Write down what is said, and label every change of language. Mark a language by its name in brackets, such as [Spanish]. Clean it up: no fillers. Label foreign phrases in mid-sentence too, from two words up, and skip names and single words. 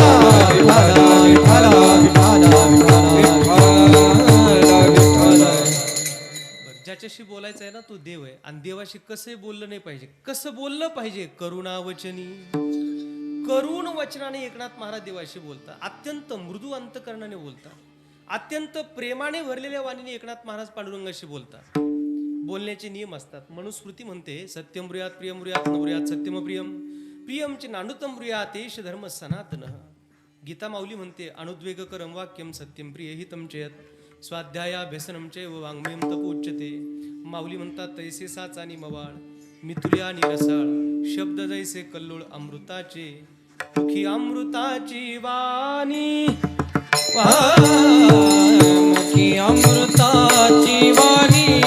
[Marathi] ज्याच्याशी बोलायचं आहे ना तो देव आहे, आणि देवाशी कसंही बोललं नाही पाहिजे. कसं बोललं पाहिजे, करुणा वचनी, करुण वचनाने एकनाथ महाराज देवाशी बोलतात, अत्यंत मृदू अंतकरणाने बोलतात, अत्यंत प्रेमाने भरलेल्या वाणीने एकनाथ महाराज पांडुरंगाशी बोलतात. बोलण्याचे नियम असतात. मनुस्मृती म्हणते [Sanskrit] सत्यम ब्रूयात प्रियम ब्रूयात न ब्रूयात सत्यम प्रियम प्रियमचे नानुतम ब्रूयात एष धर्म सनातन. [Marathi] गीता माऊली म्हणते [Sanskrit] अनुद्वेगकरम वाक्यम सत्यम प्रिय हितम चेत स्वाध्यायाभ्यसनम चैव वाङ्मयम तपोच्यते. [Marathi] माऊली म्हणतात तैसे साचानी मवाळ मिथुल्या निरसाळ शब्द जैसे कल्लोळ अमृताचे मुखी अमृताची वाणी मुखी अमृताची वाणी